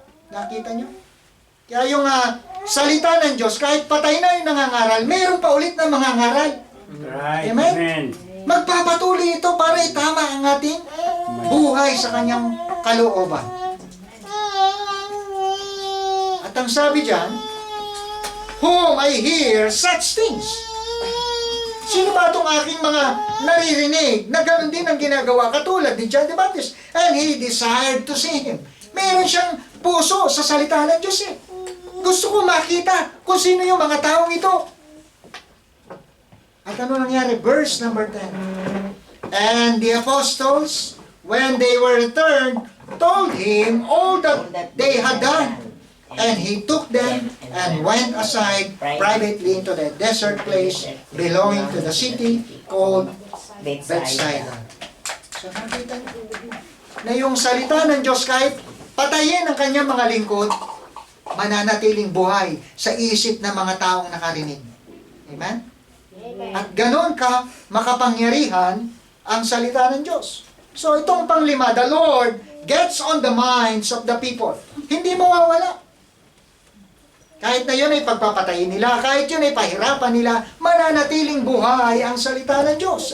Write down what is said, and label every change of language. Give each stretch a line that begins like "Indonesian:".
Filipino: Nakita nyo? Kaya yung salita ng Diyos, kahit patay na yung nangangaral, mayroon pa ulit na mangangaral.
English: Right.
Filipino: Amen? Amen. Magpapatuloy ito para itama ang ating buhay sa kanyang kalooban. At ang sabi diyan,
English: whom I hear such things.
Filipino: Sino ba itong aking mga naririnig na ganoon din ang ginagawa katulad ni John the Baptist?
English: And he desired to see him.
Filipino: Meron siyang puso sa salita ng Diyos eh. Gusto ko makita kung sino yung mga taong ito. At ano nangyari? Verse number 10.
English: And the apostles, when they were returned, told him all that they had done. And he took them and went aside privately into the desert place belonging to the city called Bethsaida.
Filipino: So nakita niyo na yung salita ng Diyos kahit patayin ang kanyang mga lingkod, mananatiling buhay sa isip ng mga taong nakarinig. Amen? At ganon ka makapangyarihan ang salita ng Diyos. So itong panglima,
English: the Lord gets on the minds of the people.
Filipino: Hindi mawawala. Kahit na yun ay pagpapatayin nila, kahit yun ay pahirapan nila, mananatiling buhay ang salita ng Diyos.